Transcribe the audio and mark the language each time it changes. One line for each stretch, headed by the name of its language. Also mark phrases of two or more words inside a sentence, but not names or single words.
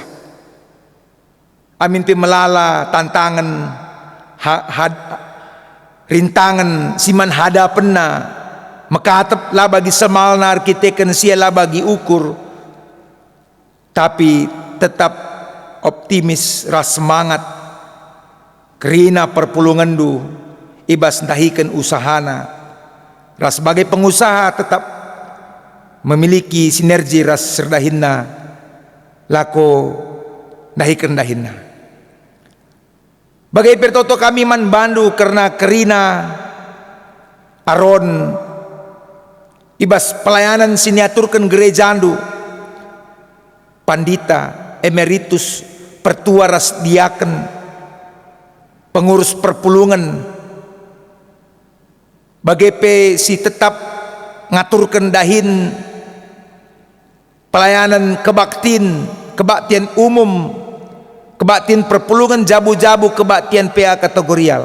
Batak Karo: Amin pi melala tantangan, rintangan siman hadapenna, mekatep lah bagi semalna arkiteken sia lah bagi ukur,
Indonesian: tapi tetap optimis
Batak Karo: ras semangat. Kerina perpulungan du ibas dahikan usahana ras
Indonesian: sebagai pengusaha tetap memiliki sinergi
Batak Karo: ras serdahinna lako dahikan dahinna bagai pertoto kami man bandu karena kerina aron ibas pelayanan siniaturkan gerejandu pandita, emeritus, pertua ras diaken, pengurus perpulungan, bagepe si tetap ngaturkan dahin pelayanan
Indonesian: kebaktian umum,
Batak Karo: kebaktian perpulungan, jabu-jabu kebaktian PA kategorial.